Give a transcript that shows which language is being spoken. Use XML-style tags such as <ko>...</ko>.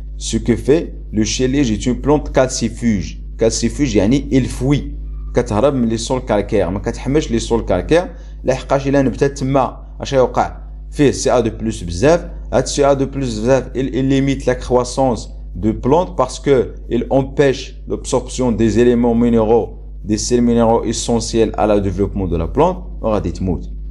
<fr>Ce que fait le chéliage est une plante calcifuge.</fr> <ar>Calcifuge يعني</ar> <fr>il fuit،</fr> <ar>كتهرب من لي سول كالكير، ما كتحملش لي سول كالكير. لحقاش الا نبتات تما اش يوقع فيه سي ا دو بلس بزاف.</ar> <fr>هاد سي ا دو بلس بزاف il limite la croissance de plantes parce que il empêche l'absorption des éléments minéraux des sels minéraux essentiels à la développement de la plante</fr> <ar>وغادي تموت.</ar>